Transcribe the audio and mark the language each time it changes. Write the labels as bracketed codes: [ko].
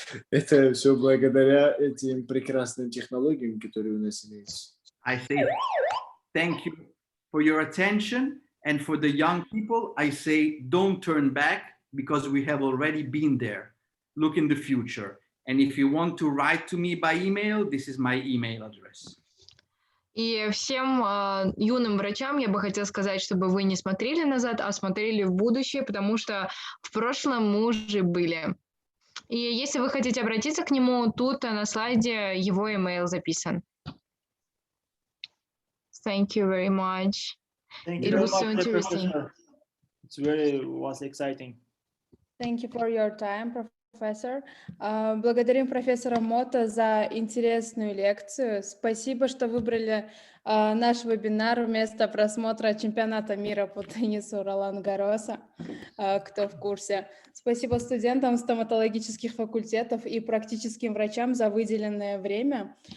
[ru] это все благодаря этим прекрасным технологиям, которые у нас имеются. [en] I say thank you for your attention, and for the young people, I say don't turn back because we have already been there. Look in the future. And if you want to write to me by email, this is my email address. [ru] И всем юным врачам я бы хотела сказать, чтобы вы не смотрели назад, а смотрели в будущее, потому что в прошлом мы уже были. И если вы хотите обратиться к нему, тут на слайде его email записан. [en] Thank you very much. Thank It you was so very much, interesting. Professor. Was exciting. Thank you for your time, Профессор. [ru] Благодарим профессора Мотта за интересную лекцию. Спасибо, что выбрали наш вебинар вместо просмотра чемпионата мира по теннису Ролан-Гарроса, кто в курсе. Спасибо студентам стоматологических факультетов и практическим врачам за выделенное время.